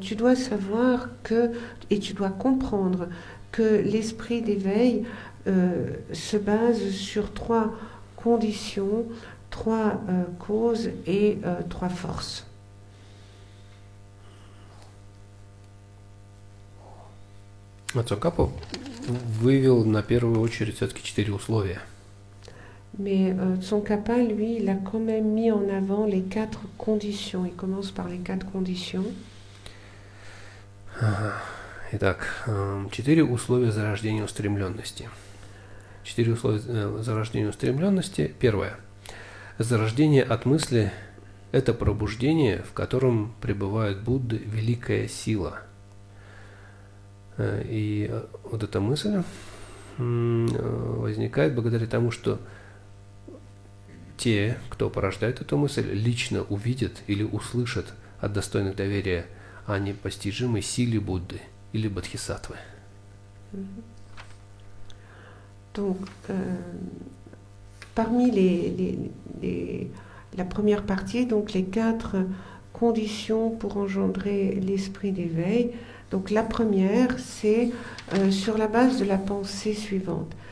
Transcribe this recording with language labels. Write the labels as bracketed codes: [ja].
[fr] Tu dois savoir que, et tu dois comprendre que l'esprit d'éveil se base sur 3 conditions, 3 causes et 3 forces. [ru] Цонкапа вывел на первую очередь все-таки 4 условия. [fr] Mais Tsongkhapa, lui, il a quand même mis en avant les 4 conditions. Il commence par les 4 conditions. [ru] Итак, 4 условия зарождения устремленности. 4 условия зарождения устремленности. Первое. Зарождение от мысли – это пробуждение, в котором пребывает Будда великая сила. И вот эта мысль возникает благодаря тому, что те, кто порождает эту мысль, лично увидят или услышат от достойных доверия о непостижимой силе Будды или Бодхисаттвы. [fr] Donc, parmi la première partie, donc les 4 conditions pour engendrer l'esprit d'éveil. Donc la première, c'est sur la base de la pensée suivante.